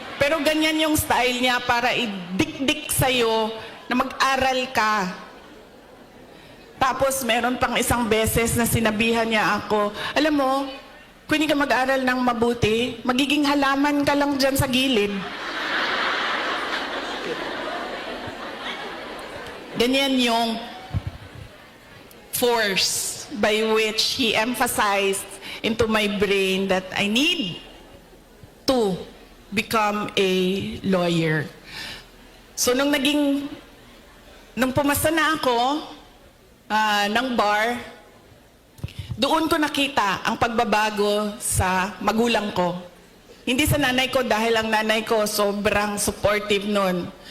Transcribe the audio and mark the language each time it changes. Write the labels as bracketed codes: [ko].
[tl] Pero ganyan yung style niya para idikdik sa'yo na mag-aral ka. Tapos meron pang isang beses na sinabihan niya ako, alam mo, kung hindi ka mag-aral ng mabuti, magiging halaman ka lang dyan sa gilid. Ganyan yung [en] force by which he emphasized into my brain that I need to become a lawyer. [tl] So nung pumasa na ako ng bar, doon ko nakita ang pagbabago sa magulang ko. Hindi sa nanay ko dahil ang nanay ko sobrang supportive nun.